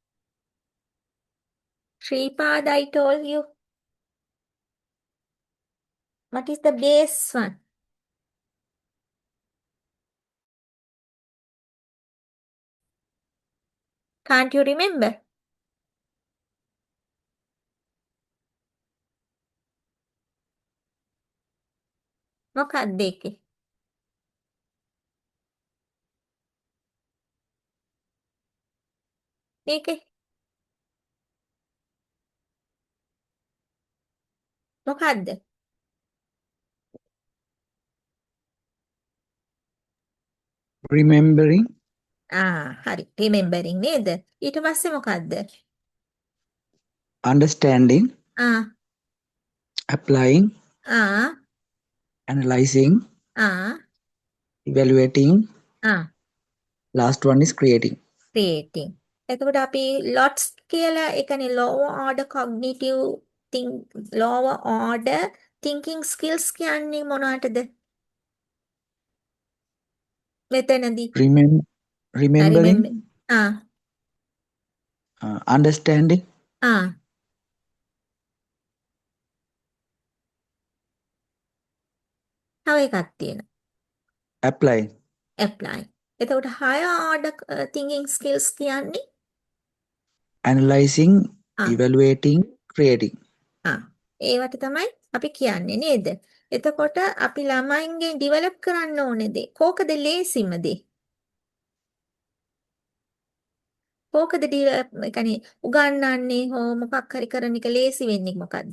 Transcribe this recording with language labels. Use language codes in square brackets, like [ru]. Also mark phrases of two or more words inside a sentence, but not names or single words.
[en] Shripad, I told you. What is the base one? Can't you remember? [si] මොකක්ද ඒකේ? මේකේ මොකක්ද? [en] Remembering, [si] හරි. Remembering නේද? ඊට පස්සේ මොකක්ද? [en] understanding, ආ applying, ආ analyzing, ආ evaluating. ආ Last one is creating. creating. [si] එතකොට අපි lots කියලා ඒ කියන්නේ [en] lower order cognitive lower order thinking skills [si] කියන්නේ මොනවටද? මෙතනදී [en] Remembering, remember. understanding, [si] තව එකක් තියෙනවා. [en] applying, apply. එතකොට higher order thinking skills කියන්නේ analyzing, evaluating, creating. [si] ඒවට තමයි අපි කියන්නේ නේද? එතකොට අපි ළමයින්ගේ ඩිවෙලොප් කරන්න ඕනේ දේ. කෝකද ලේසිම දේ? කෝකද උගන්වන්නේ හෝ මොකක් හරි කරන එක ලේසි වෙන්නේ මොකද්ද?